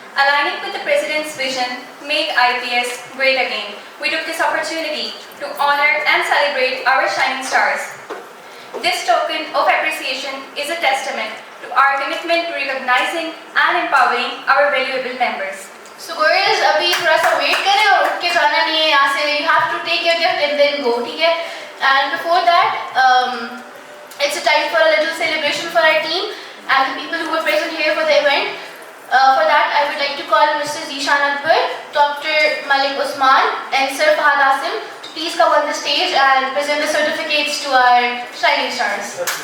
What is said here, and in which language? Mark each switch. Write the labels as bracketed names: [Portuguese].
[English] Aligning with the President's vision, make IPS great again, we took this opportunity to honor and celebrate our shining stars. This token of appreciation is a testament to our commitment to recognizing and empowering our valuable members. So girls, [Hindi] अभी थोड़ा सा wait करें और उठ के जाना नहीं है यहाँ से। [English] You have to take your gift and then go, [Hindi] ठीक है? [English] And before that, it's a time for a little celebration for our team and the people who were present here for the event. For that, I would like to call Mr. Zishan Akbar, Dr. Malik Usman, and Sir Fahad Asim to please come on the stage and present the certificates to our shining stars.